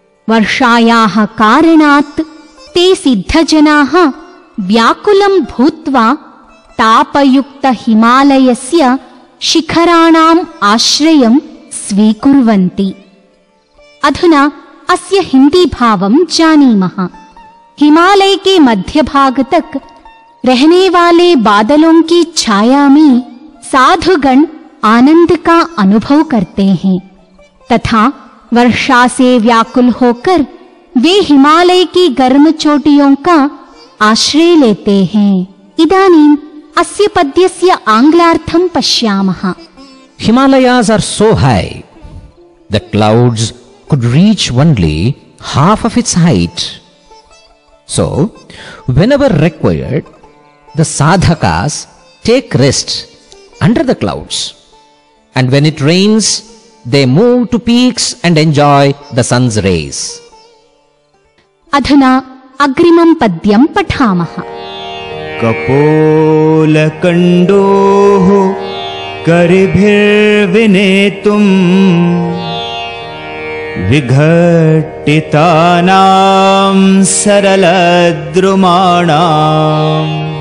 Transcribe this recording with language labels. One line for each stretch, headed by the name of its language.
Sanskrit: वर्षायाः कारणात् ते सिद्धजनाः व्याकुलं भूत्वा तापयुक्तहिमालयस्य शिखराणाम् आश्रयं स्वीकुर्वन्ति। अधुना अस्य हिंदी भावं जानीमः।
Hindi: हिमालय के मध्य भाग तक रहने वाले बादलों की छाया में साधुगण आनंद का अनुभव करते हैं तथा वर्षा से व्याकुल होकर वे हिमालय की गर्म चोटियों का आश्रय लेते हैं।
Sanskrit: इदानीम् अस्य पद्यस्य आंग्लार्थं पश्यामः।
English: Himalayas are so high that clouds could reach only half of its height. So, whenever required, the sadhakas take rest under the clouds. And when it rains, they move to peaks and enjoy the sun's rays.
Sanskrit: अधुना अग्रिमं पद्यं पठामः. कपोलकण्डोः करिभिर्विनेतुम् विघट्टितानां सरलद्रुमाणाम्